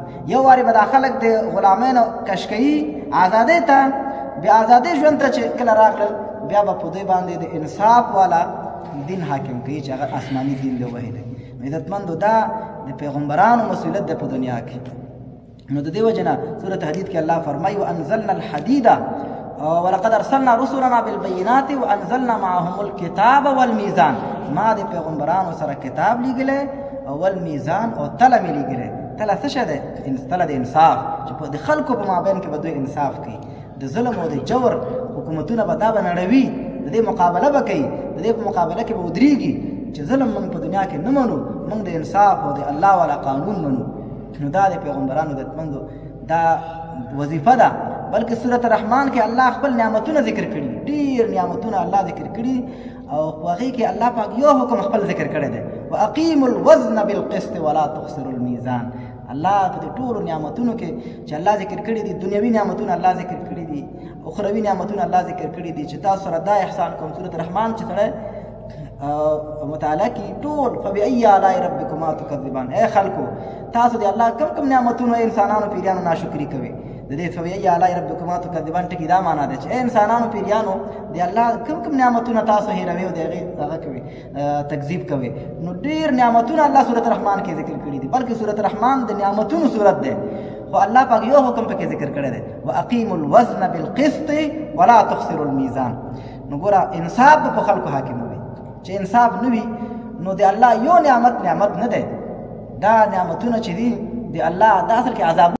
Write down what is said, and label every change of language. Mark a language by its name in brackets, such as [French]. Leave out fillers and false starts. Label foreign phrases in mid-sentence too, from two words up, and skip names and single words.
[Pashto] یو وارې به دا خلک د غلامۍ نه کش کوي ازادۍ ته، بیا ازادۍ ژوند ته چې کله راغلل بیا به په دوی باندې د انصاف والا دین حاکم کوي چې هغه آسماني دین دی وحی دی. عزتمندو دا د پیغمبرانو مسؤلیت دی په دنیا کې. نو د دې وجې نه سورت حدید کې الله فرمایي [Arabic] وانزلنا الحدید ولقد ارسلنا رسلنا بالبينات وانزلنا معهم الكتاب والميزان. [Pashto] ما د پیغمبرانو سره کتاب لیږلی او والمیزان او تله مې لیږلی. تله څه شی دی؟ تله د انصاف، چې د خلکو په مابین کې به دوی انصاف کوي. د ظلم او د جور حکومتونه به دا به نړوي، د دې مقابله به کوي، د دې په مقابله کې به ودرېږي چې ظلم موږ په دنیا کې نه منو، موږ د انصاف او د الله والا قانون منو. نو دا د پیغمبرانو عزتمندو دا وظیفه ده. بلکې سورت الرحمن کې الله خپل نعمتونه ذکر کړي، ډېر نعمتونه الله ذکر کړي، او په هغې کې الله پاک یو حکم خپل ذکر کړی دی [Arabic] واقیموا الوزن بالقسط ولا تخسروا الميزان. [Pashto] الله په دې ټولو نعمتونو کې چې الله ذکر کړي دي، دنیوي نعمتونه الله ذکر کړي دي، اخروي نعمتونه الله ذکر کړي دي چې تاسو سره دا احسان کوم. سورت الرحمن چې سړی مطالعه کړي ټول [Arabic] فبأي آلاء ربکما تکذبان. [Pashto] اے خلکو تاسو د الله کم کم نعمتونو انسانانو پیریانو ناشکري کوئ. د دې [Arabic] فبأي آلاء ربکما تکذبان [Pashto] ټکي دا معنا ده چې اے انسانانو پیریانو د الله کم کم نعمتونه تاسو هیروئ او د هغې هغه کوئ، تکذیب کوئ. نو ډېر نعمتونه الله سورت الرحمن کې ذکر کړي دي، بلکې سورت الرحمن د نعمتونو صورت دی. خو الله پاک یو حکم پکې ذکر کړی دی [Arabic] واقیموا الوزن بالقسط ولا تخسروا الميزان. [Pashto] نو ګوره انصاف په خلکو حاکم وي. چې انصاف نه وي نو د الله یو نعمت نه دی. دا نعمتونه چې دي د الله دا اصل کې عذاب